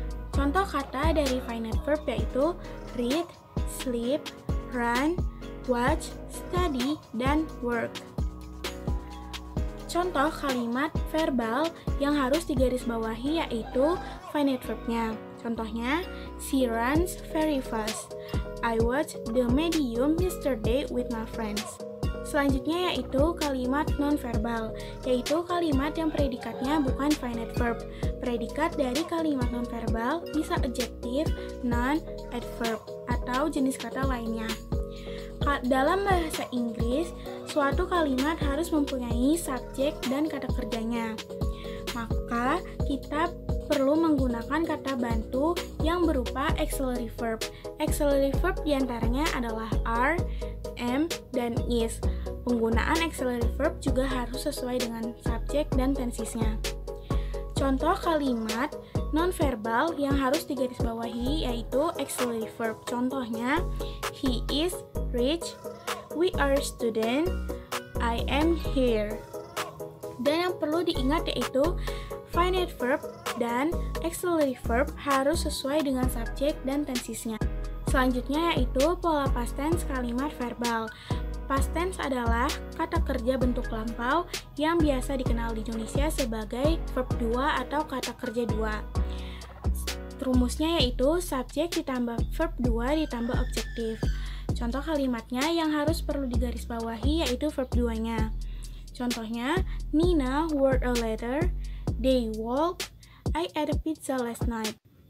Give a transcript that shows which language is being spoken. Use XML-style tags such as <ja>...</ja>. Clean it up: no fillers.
<id>Contoh kata dari finite verb yaitu read, sleep, run, watch, study, dan work. Contoh kalimat verbal yang harus digarisbawahi yaitu finite verbnya.</id> <en>Contohnya, she runs very fast. I watched the medium yesterday with my friends.</en> <id>Selanjutnya yaitu kalimat nonverbal, yaitu kalimat yang predikatnya bukan finite verb. Predikat dari kalimat nonverbal bisa adjektif, noun, adverb, atau jenis kata lainnya. Dalam bahasa Inggris, suatu kalimat harus mempunyai subjek dan kata kerjanya. Maka, kita perlu menggunakan kata bantu yang berupa auxiliary verb. Auxiliary verb diantaranya adalah are, am, dan is. Penggunaan auxiliary verb juga harus sesuai dengan subjek dan tensesnya. Contoh kalimat nonverbal yang harus digarisbawahi yaitu auxiliary verb.</id> <en>Contohnya, he is rich, we are student, I am here.</en> <id>Dan yang perlu diingat yaitu finite verb dan auxiliary verb harus sesuai dengan subjek dan tensesnya. Selanjutnya yaitu pola past tense kalimat verbal. Past tense adalah kata kerja bentuk lampau yang biasa dikenal di Indonesia sebagai verb 2 atau kata kerja 2. Rumusnya yaitu subjek ditambah verb 2 ditambah objektif. Contoh kalimatnya yang harus perlu digarisbawahi yaitu verb 2-nya.</id> <en>Contohnya, Nina wrote a letter, they walked, I ate a pizza last night.</en>